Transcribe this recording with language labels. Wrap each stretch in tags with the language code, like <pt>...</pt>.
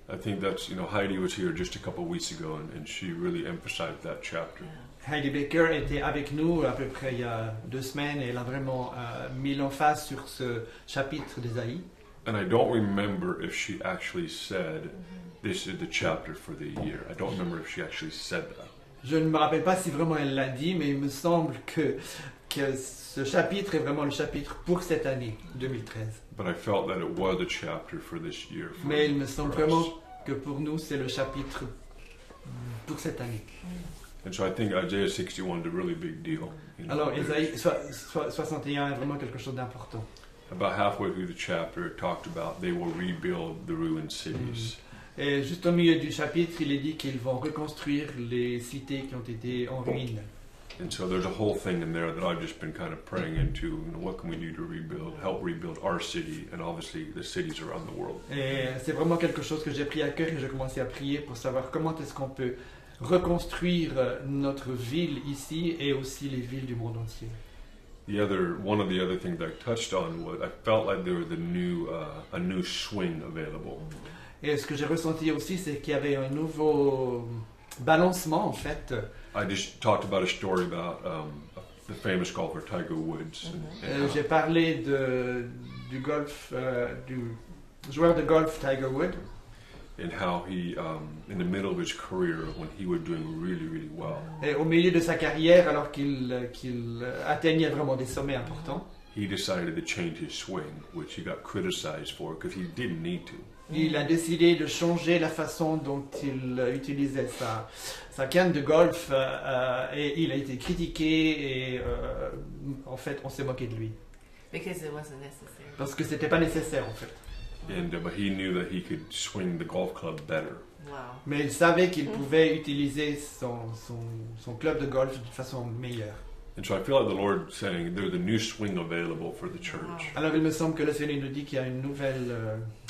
<en>I think that's, Heidi was here just a couple of weeks ago, and she really emphasized that chapter.</en> <fr>Heidi Baker était avec nous à peu près il y a 2 semaines et elle a vraiment mis l'emphase sur ce chapitre d'Ésaïe.</fr> <en>And I don't remember if she actually said, this is the chapter for the year. I don't remember if she actually said that.</en> <fr>Je ne me rappelle pas si vraiment elle l'a dit, mais il me semble que ce chapitre est vraiment le chapitre pour cette année 2013.</fr> <en>But I felt that it was a chapter for this year.</en> <fr>Mais il me semble</fr> <en>for us.</en> <fr>vraiment que pour nous c'est le chapitre pour cette année.</fr> <en>And so I think Isaiah 61 is a really big deal.</en> <fr>Alors Ésaïe 61 est vraiment quelque chose d'important.</fr> <en>About halfway through the chapter, it talked about they will rebuild the ruined cities.</en> <fr>Et juste au milieu du chapitre, il est dit qu'ils vont reconstruire les cités qui ont été en ruine.</fr> <en>And so there's a whole thing in there that I've just been kind of praying into. What can we do to help rebuild our city, and obviously the cities around the world.</en> <fr>Et c'est vraiment quelque chose que j'ai pris à cœur et j'ai commencé à prier pour savoir comment est-ce qu'on peut reconstruire notre ville ici et aussi les villes du monde entier.</fr> <en>One of the other things I touched on was I felt like there was a new swing available.</en> <fr>Et ce que j'ai ressenti aussi, c'est qu'il y avait un nouveau balancement en fait.</fr> <en>I just talked about a story about the famous golfer Tiger Woods.</en> <fr>J'ai parlé du golf, du joueur de golf Tiger Woods.</fr> <en>And how he, in the middle of his career, when he was doing really, really well,</en> <fr>Et au milieu de sa carrière, alors qu'il atteignait vraiment des sommets importants,</fr> <en>he decided to change his swing, which he got criticized for because he didn't need to.</en> <fr>il a décidé de changer la façon dont il utilisait sa canne de golf et il a été critiqué et en fait on s'est moqué de lui.</fr> <en>Because it wasn't necessary.</en> <fr>Parce que c'était pas nécessaire en fait.</fr> <en>But he knew that he could swing the golf club better. Wow.</en> <fr>Mais il savait qu'il pouvait utiliser son club de golf de façon meilleure.</fr> <en>And so I feel like the Lord saying there's a new swing available for the church.</en> <fr>Alors il me semble que le Seigneur nous dit qu'il y a une nouvelle...</fr>